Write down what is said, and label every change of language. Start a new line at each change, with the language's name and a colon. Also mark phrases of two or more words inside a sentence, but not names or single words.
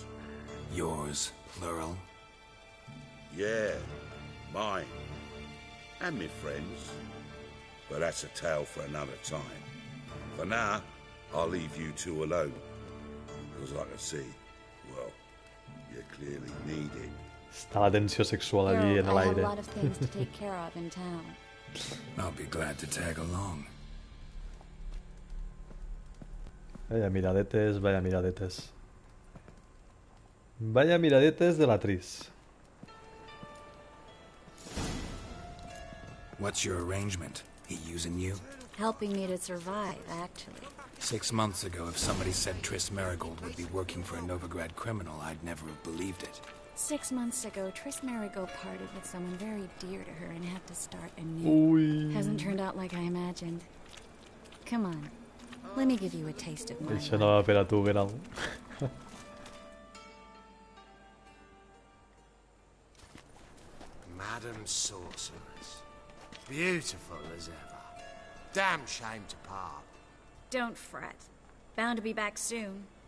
English: Yours, plural. Yeah, mine. And my friends. But that's a tale for another time. For now, I'll leave you two alone. Because I can see, well, you clearly need it.
Catalan: Està la tensió sexual allí en
English: Geralt, I have a
Catalan: l'aire.
English: lot of things to take care of in town. I'll be glad to tag along.
Catalan: Vaya miradetes, vaya miradetes. Vaya miradetes de la Triss.
English: What's your arrangement? He using you? Helping me to survive, actually. 6 months ago, if somebody said Triss Marigold would be working for a Novigrad criminal, I'd never have believed it. 6 months ago, Triss Marigold parted with someone very dear to her and had to start anew. Uy. Hasn't turned out like I imagined. Come on, let me give you a taste of my
Spanish: Eso no va a ver a tu Geralt.
English: Madam Sorceress. Beautiful as ever. Damn shame to part. Don't fret. Bound to be back soon.